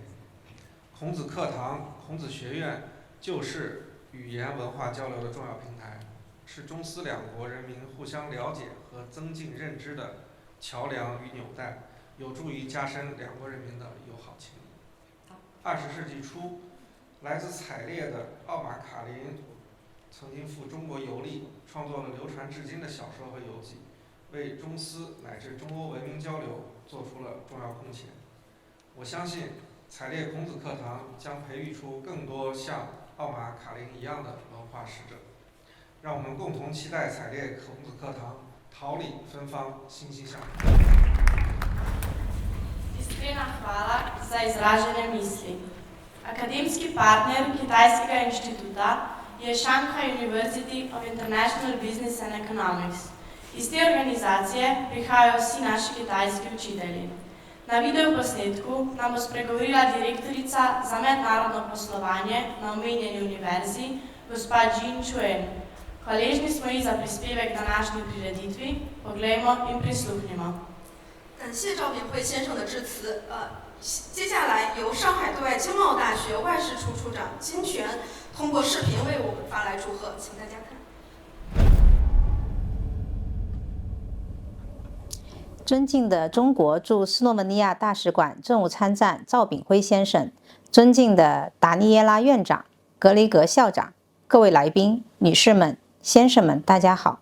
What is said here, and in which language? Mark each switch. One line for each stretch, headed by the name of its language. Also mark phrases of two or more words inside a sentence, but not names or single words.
Chinese: 孔子课堂、孔子学院就是语言文化交流的重要平台，是中斯两国人民互相了解和增进认知的桥梁与纽带，有助于加深两国人民的友好情谊。20世纪初，来自采列的奥马卡林曾经赴中国游历，创作了流传至今的小说和游记，为中斯乃至中欧文明交流做出了重要贡献。我相信采列孔子课堂将培育出更多像奥马卡林一样的文化使者。让我们共同期待采列孔子课堂桃李芬芳，欣欣向荣。
Slovenian: Iskrena hvala za izražene misli. Akademski partner Kitajskega inštituta je Shanghai University of International Business and Economics. Iz te organizacije prihajajo vsi naši kitajski učitelji. Na videoposnetku nam bo spregovorila direktorica za mednarodno poslovanje na omenjeni univerzi, gospa Jin Chuen. Hvaležni smo ji za prispevek današnji prireditvi. Poglejmo in prisluhnimo.
Chinese: 感谢赵炳辉先生的致辞。接下来由上海对外经贸大学外事处处长金泉通过视频为我们发来祝贺，请大家看。尊敬的中国驻斯洛文尼亚大使馆政务参赞赵炳辉先生，尊敬的达尼耶拉院长、格雷格校长，各位来宾、女士们、先生们，大家好。